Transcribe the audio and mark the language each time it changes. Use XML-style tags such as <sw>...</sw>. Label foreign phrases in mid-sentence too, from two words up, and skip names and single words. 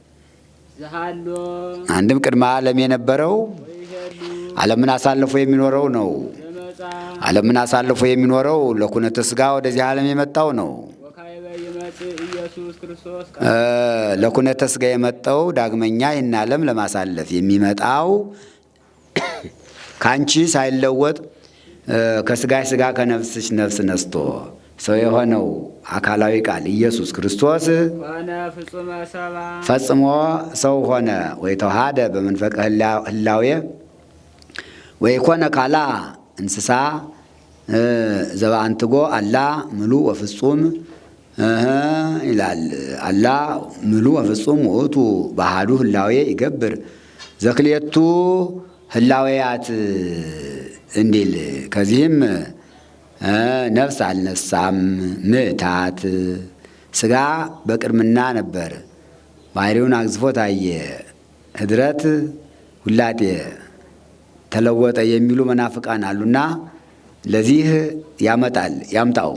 <am>አንድም ቅድመ ዓለም የነበረው ዓለምን አሳልፎ የሚኖረው ነው። ዓለምን አሳልፎ የሚኖረው</am> <gez>ለኩነተ ሥጋ</gez> <am>ወደዚህ ዓለም የመጣው ነው።</am> <gez>ለኩነተ ሥጋ</gez> <am>የመጣው ዳግመኛ ይህን ዓለም ለማሳለፍ የሚመጣው ከአንቺ ሳይለወጥ ከሥጋሽ ሥጋ ከነፍስሽ ነፍስ ነስቶ ሰው የሆነው አካላዊ ቃል ኢየሱስ ክርስቶስ ፈጽሞ ሰው ሆነ።</am> <gez>ወይ ተዋሃደ በመንፈቀ ህላዌ ወይ ኮነ ካላ እንስሳ ዘባንትጎ አላ ምሉ ወፍጹም</gez> <am>ይላል።</am> <gez>አላ ምሉ ወፍጹም ውእቱ ባህዱ ህላዌ ይገብር ዘክልኤቱ ህላዌያት</gez> <am>እንዲል። ከዚህም ነፍስ አልነሳም ምዕታት ሥጋ በቅድምና ነበር፣ ባህሪውን አግዝፎ ታየ። ህድረት ውላጤ ተለወጠ የሚሉ መናፍቃን አሉና ለዚህ ያምጣው።</am>